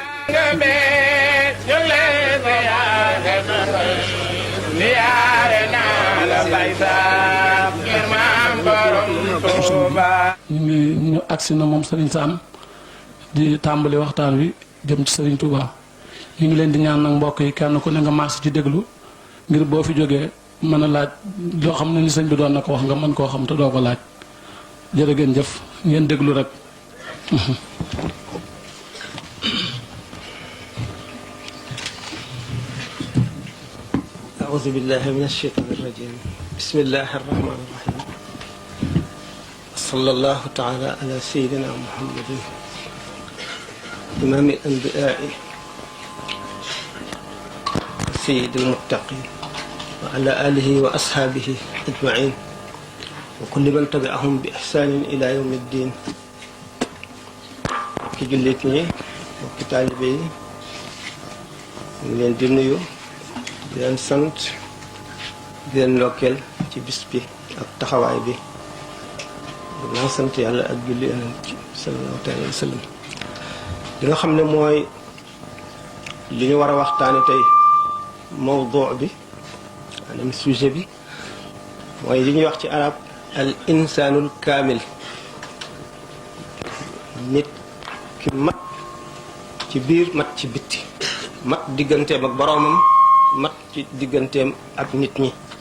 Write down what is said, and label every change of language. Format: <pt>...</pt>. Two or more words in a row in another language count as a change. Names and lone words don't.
<wo>ñu agsi na moom Serigne Sam di tàmbali waxtaan wi jëm ci Serigne Touba ñu ngi leen di ñaan nag mbokk yi kenn ku ne nga maas ci déglu ngir boo fi jógee mën a laaj loo xam ne ni sëñ bi doon na ko wax nga mën koo xam te doo ko laaj jërë ngeen jëf ngeen déglu rek.</wo> <ar>أعوذ بالله من الشيطان الرجيم بسم الله الرحمن الرحيم صلى الله تعالى على سيدنا محمد إمام الأنبياء سيد المتقين وعلى آله وأصحابه أجمعين وكل من تبعهم بإحسان إلى يوم الدين</ar> <wo>ki jullit ñi mbokki taalibe yi ñu leen di nuyu di leen sant di leen ndokkeel ci bis bi ak taxawaay bi dinaa sant yàlla ak julli yonent ci</wo> <ar>صلى الله عليه وسلم</ar> <wo>li nga xam ne mooy li ñu war a waxtaane tey mawdu bi maanaam sujet bi mooy li ñuy wax ci arab</wo> <ar>الإنسان الكامل</ar> <wo>nit ki mat ci biir mat ci bitti mat digganteem ak boroomam mat ci digganteem ak nit ñi</wo>